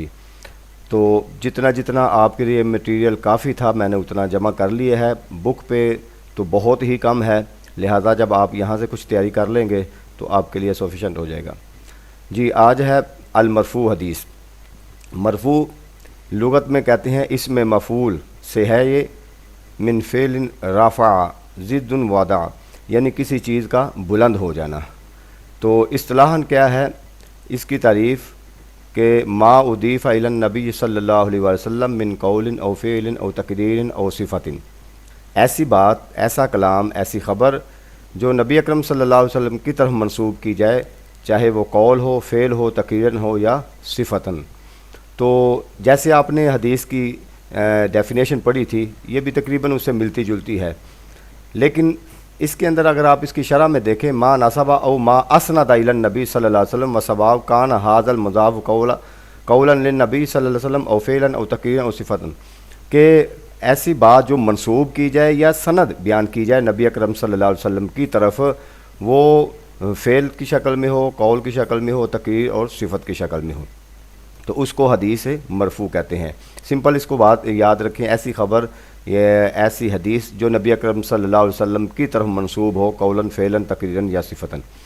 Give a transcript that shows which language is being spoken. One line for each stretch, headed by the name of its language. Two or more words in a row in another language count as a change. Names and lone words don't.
Urdu: تو جتنا آپ کے لیے مٹیریل کافی تھا میں نے اتنا جمع کر لیا ہے، بک پہ تو بہت ہی کم ہے، لہذا جب آپ یہاں سے کچھ تیاری کر لیں گے تو آپ کے لیے سفیشینٹ ہو جائے گا۔ جی، آج ہے المرفوع حدیث۔ مرفوع لغت میں کہتے ہیں اس میں مفعول سے ہے، یہ
Arabic: من فعل رفع ضد وضع،
Urdu: یعنی کسی چیز کا بلند ہو جانا۔ تو اصطلاحاً کیا ہے اس کی تعریف کہ
Arabic: ما اضیف الی النبی صلی اللہ علیہ وسلم من قول او فعل او تقریر او صفت،
Urdu: ایسی بات، ایسا کلام، ایسی خبر جو نبی اکرم
Arabic: صلی اللہ علیہ وسلم
Urdu: کی طرف منسوب کی جائے، چاہے وہ قول ہو، فعل ہو، تقریر ہو یا صفتاً۔ تو جیسے آپ نے حدیث کی ڈیفینیشن پڑھی تھی، یہ بھی تقریباً اس سے ملتی جلتی ہے، لیکن اس کے اندر اگر آپ اس کی شرح میں دیکھیں،
Arabic: ما نسبہ او ما اسند الی النبی صلی اللہ علیہ وسلم وثواب کان ھذا المضاف قولا للنبی صلی اللہ علیہ وسلم او فعلا او تقریرا او صفتا،
Urdu: کہ ایسی بات جو منسوب کی جائے یا سند بیان کی جائے نبی اکرم
Arabic: صلی اللہ علیہ وسلم
Urdu: کی طرف، وہ فعل کی شکل میں ہو، قول کی شکل میں ہو، تقریر اور صفت کی شکل میں ہو، تو اس کو حدیث مرفوع کہتے ہیں۔ سمپل اس کو بات یاد رکھیں، ایسی خبر یا ایسی حدیث جو نبی اکرم
Arabic: صلی اللہ علیہ وسلم
Urdu: کی طرف منسوب ہو، قولاً، فعلاً، تقریراً یا صفتاً۔